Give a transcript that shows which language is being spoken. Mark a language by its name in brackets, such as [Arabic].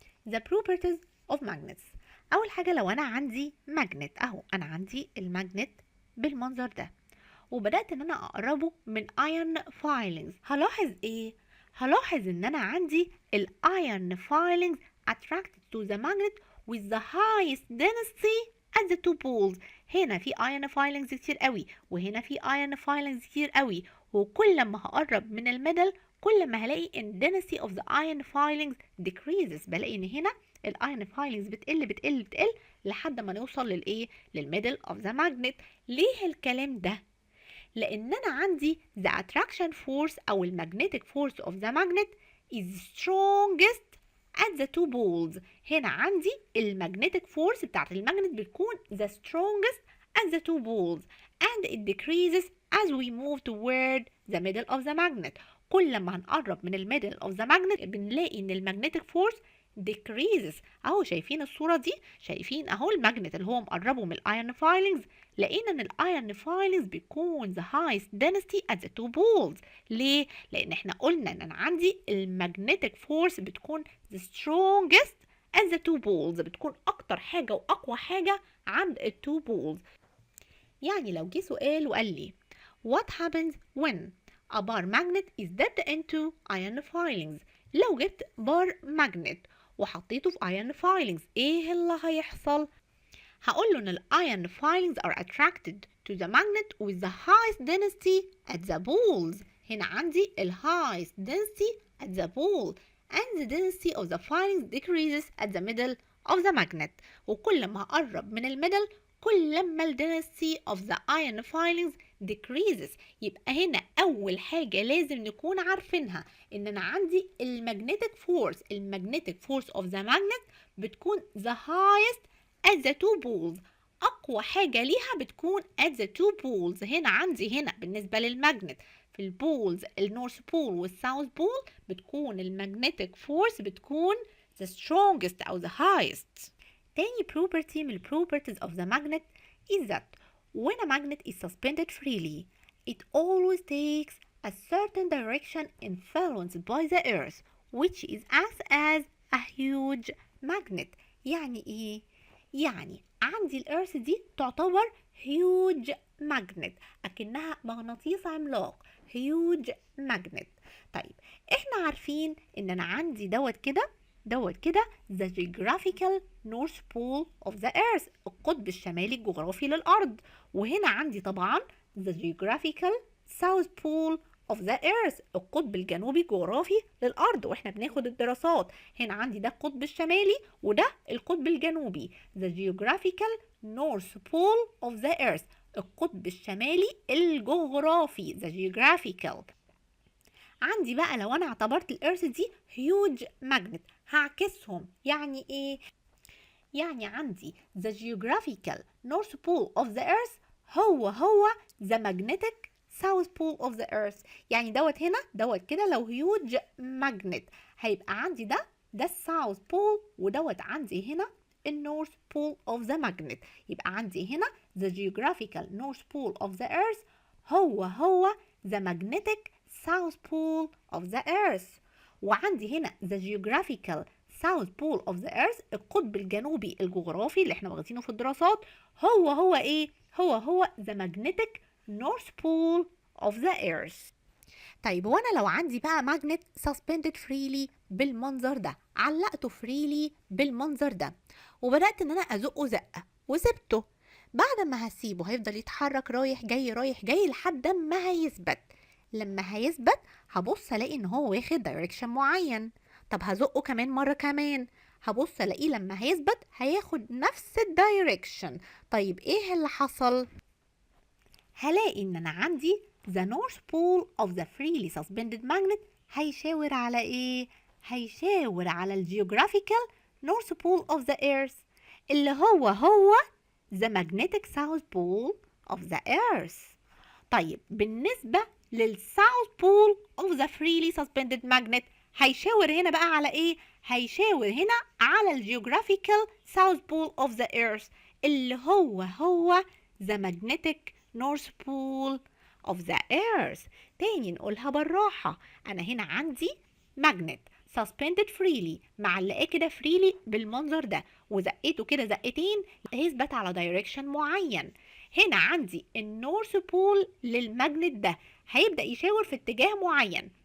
[English] The properties of magnets. [Arabic] اول حاجة لو انا عندي magnet اهو انا عندي المagnet بالمنظر ده وبدأت ان انا اقربه من iron filings، هلاحظ ايه؟ هلاحظ ان انا عندي [English] iron filings attracted to the magnet with the highest density at the two poles. [Arabic] هنا في iron filings كتير قوي وهنا في iron filings كتير قوي، وكل ما هقرب من الميدل كل ما هلاقي ان [English] density of the iron filings decreases. [Arabic] بلاقي ان هنا الايرون فايلنجز بتقل لحد ما نوصل للايه؟ للميدل اوف ذا ماجنت. ليه الكلام ده؟ لان انا عندي [English] the attraction force او المagnetic force of the magnet is strongest at the two poles. [Arabic] هنا عندي [English] المagnetic force [Arabic] بتاعت [English] المagnet بتكون the strongest at the two poles and it decreases as we move toward the middle of the magnet. [Arabic] كل ما هنقرب من الميدل of the magnet بنلاقي ان المagnetic [English] force decreases. [Arabic] اهو شايفين الصورة دي؟ شايفين اهو الماجنت اللي هو مقربه من الايرون فايلنجز، لقينا ان الايرون فايلنجز بيكون [English] the highest density at the two poles. [Arabic] ليه؟ لان احنا قلنا ان انا عندي المagnetic force بتكون [English] the strongest at the two poles، [Arabic] بتكون اكتر حاجة واقوى حاجة عند التو poles. يعني لو جه سؤال وقال لي [English] What happens when a bar magnet is dipped into iron filings؟ [Arabic] لو جبت بار ماجنت وحطيته في iron filings ايه اللي هيحصل؟ هقول له ان [English] ال iron filings are attracted to the magnet with the highest density at the poles. [Arabic] هنا عندي [English] ال highest density at the pole and the density of the filings decreases at the middle of the magnet. [Arabic] وكل ما أقرب من الميدل كل ما ال [English] density of the iron filings decreases. [Arabic] يبقى هنا أول حاجة لازم نكون عارفينها إن أنا عندي المagnetic force of the magnet بتكون [English] the highest at the two poles. [Arabic] أقوى حاجة ليها بتكون at the two poles. هنا عندي هنا بالنسبة للمagnet في البولز النورث بول والساوث بول بتكون المagnetic force بتكون [English] the strongest أو the highest. [Arabic] تاني [English] property من ال properties of the magnet is that when a magnet is suspended freely it always takes a certain direction influenced by the earth which is acts as a huge magnet. [Arabic] يعني إيه؟ يعني عندي الأرث دي تعتبر [English] huge magnet [Arabic] أكنها مغناطيس عملاق huge magnet. طيب احنا عارفين ان انا عندي دوت كده [English] the geographical north pole of the earth [Arabic] القطب الشمالي الجغرافي للأرض. وهنا عندي طبعا [English] the geographical south pole of the earth [Arabic] القطب الجنوبي الجغرافي للأرض. واحنا بناخد الدراسات هنا عندي ده القطب الشمالي وده القطب الجنوبي [English] the geographical north pole of the earth [Arabic] القطب الشمالي الجغرافي the geographical. عندي بقى لو انا اعتبرت الارث دي huge magnet هعكسهم. يعني ايه؟ يعني عندي [English] the geographical north pole of the earth هو the magnetic south pole of the earth. [Arabic] يعني دوت هنا دوت كده لو huge magnet هيبقى عندي ده الساوث بول ودوت عندي هنا النورث بول of the magnet. يبقى عندي هنا [English] the geographical north pole of the earth هو the magnetic south pole of the earth. [Arabic] وعندي هنا [English] the geographical south pole of the earth [Arabic] القطب الجنوبي الجغرافي اللي احنا واخدينه في الدراسات هو ايه؟ هو [English] the magnetic north pole of the earth. [Arabic] طيب وانا لو عندي بقى ماجنت suspended freely بالمنظر ده علقته freely بالمنظر ده وبدأت ان انا ازقه زقة وسبته، بعد ما هسيبه هيفضل يتحرك رايح جاي لحد ما هيثبت. لما هيثبت هبص الاقي ان هو واخد دايركشن معين. طب هزقه كمان مرة كمان هبص الاقيه لما هيثبت هياخد نفس الدايركشن. طيب ايه اللي حصل؟ هلاقي ان انا عندي [English] the north pole of the freely suspended magnet [Arabic] هيشاور على ايه؟ هيشاور على [English] ال geographical north pole of the earth [Arabic] اللي هو [English] the magnetic south pole of the earth. [Arabic] طيب بالنسبة للساوث بول [English] of the freely suspended magnet [Arabic] هيشاور هنا بقى على ايه؟ هيشاور هنا على [English] ال geographical south pole of the earth [Arabic] اللي هو [English] the magnetic north pole of the earth. [Arabic] تاني نقولها بالراحة، أنا هنا عندي magnet suspended freely معلقاه كده freely بالمنظر ده وزقيته كده زقتين هيثبت على direction معين. هنا عندي النورث بول للماجنت ده هيبدأ يشاور في اتجاه معين.